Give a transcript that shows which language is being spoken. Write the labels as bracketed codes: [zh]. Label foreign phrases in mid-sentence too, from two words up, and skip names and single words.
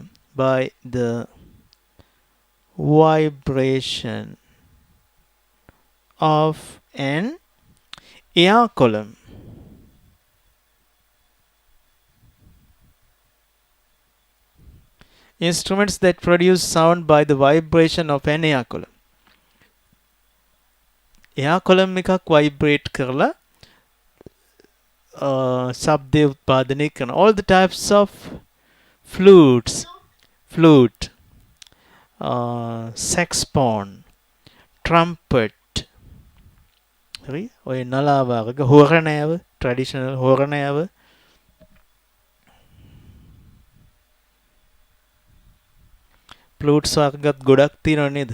[en] By the vibration of an air column. Instruments that produce sound by the vibration of an air column. Air column [si] එකක් vibrate කරලා ශබ්දය උත්පාදනය කරන. [en] All the types of flutes, flute, saxophone, trumpet, [si] හරි ඔය නලාව වර්ග, හෝරණෑව, traditional හෝරණෑව, flutes වර්ගත් ගොඩක් තියෙනවා නේද?